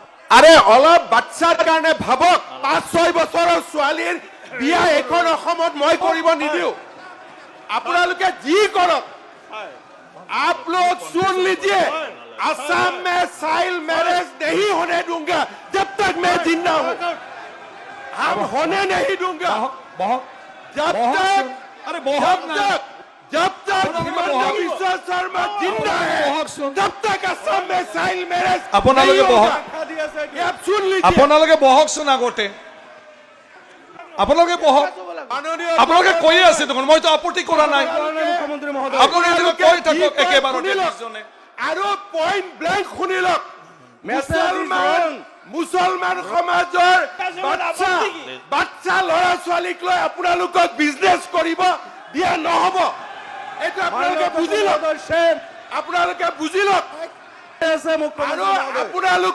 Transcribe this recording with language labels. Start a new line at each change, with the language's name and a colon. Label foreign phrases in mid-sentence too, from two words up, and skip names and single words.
Assamese: আরে অলপ বাচ্চাৰ কাৰণে ভাবক 5-6 বছৰৰ ছোৱালীৰ বিয়া এখন অসমত মই কৰিব নিদিও আপোনালোকে যি কৰক
Hindi: आप लोग सुन लीजिए असम में
English: child marriage
Hindi: नहीं होने दूंगा जब तक मैं जिंदा हूं हम होने नहीं दूंगा जब तक हिमंत बिश्व शर्मा जिंदा है तब तक असम में
English: child marriage
Assamese: আপোনালোকে বহক
Hindi: आप सुन लीजिए
Assamese: আপোনালোকে বহকচোন আগতে আপোনালোকে বহক আপোনালোকে কৈ আছে দেখোন মইতো আপত্তি কৰা নাই আপোনালোকে কৈ থাকক একেবাৰতে আৰু
English: point blank
Assamese: শুনিলক মুছলমান সমাজৰ বাচ্চা ল'ৰা ছোৱালীক লৈ আপোনালোকক বিজনেছ কৰিব দিয়া নহ'ব এইটো আপোনালোকে বুজি লওক আৰু আপোনালোক